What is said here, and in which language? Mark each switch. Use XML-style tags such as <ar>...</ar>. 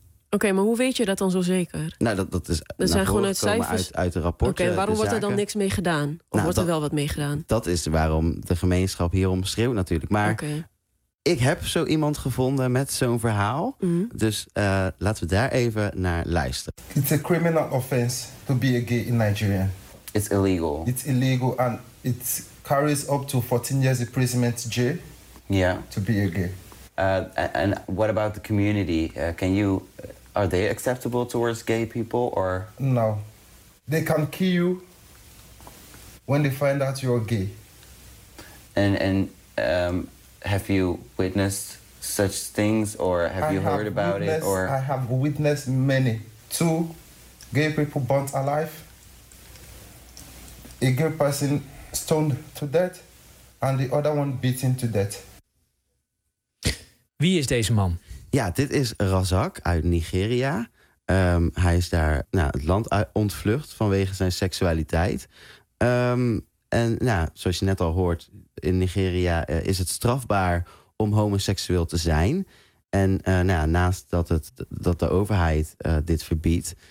<nl>Oké, maar hoe weet je dat dan zo zeker? Nou, dat is dat zijn gewoon uit cijfers. Uit de rapporten. Oké, waarom wordt er dan niks mee gedaan? Of nou, wordt er wel wat mee gedaan? Dat is waarom de gemeenschap hierom schreeuwt natuurlijk. Maar ik heb zo iemand gevonden met zo'n verhaal. Mm. Dus laten we daar even naar luisteren.</nl> <en>It's a criminal offense to be a gay in Nigeria. It's illegal. It's illegal and it carries up to 14 years imprisonment jail. Yeah. To be a gay. And what about the community? Can you... Are they acceptable towards gay people or? No. They can kill you when they find out you're gay. And have you witnessed such things or have you heard about it? Or? I have witnessed many. Two gay people burnt alive, a gay person stoned to death, and the other one beaten to death.</en> <nl>Wie is deze man? Ja, dit is Razak uit Nigeria. Hij is daar het land ontvlucht vanwege zijn seksualiteit. En zoals je net al hoort, in Nigeria is het strafbaar om homoseksueel te zijn. En naast dat de overheid dit verbiedt,</nl>